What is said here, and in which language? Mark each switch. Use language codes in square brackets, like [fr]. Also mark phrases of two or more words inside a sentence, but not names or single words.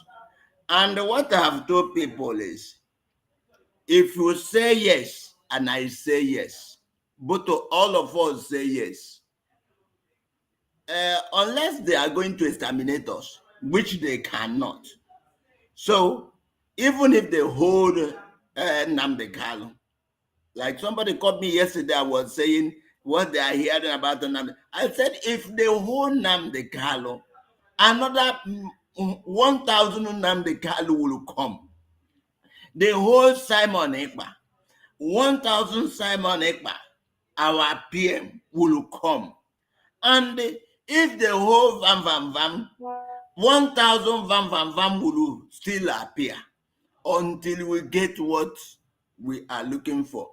[en] And what I have told people is, if you say yes and I say yes, but to all of us say yes, unless they are going to exterminate us, which they cannot. So even if they hold Nnamdi Kanu, like somebody called me yesterday, I was saying what they are hearing about Nnamdi. I said, if they hold Nnamdi Kanu, another 1,000 Nnamdi Kanu will come. They hold Simon Ekpa, 1,000 Simon Ekpa, our PM, will come. And if the whole Vam 1,000 Vam will still appear until we get what we are looking for.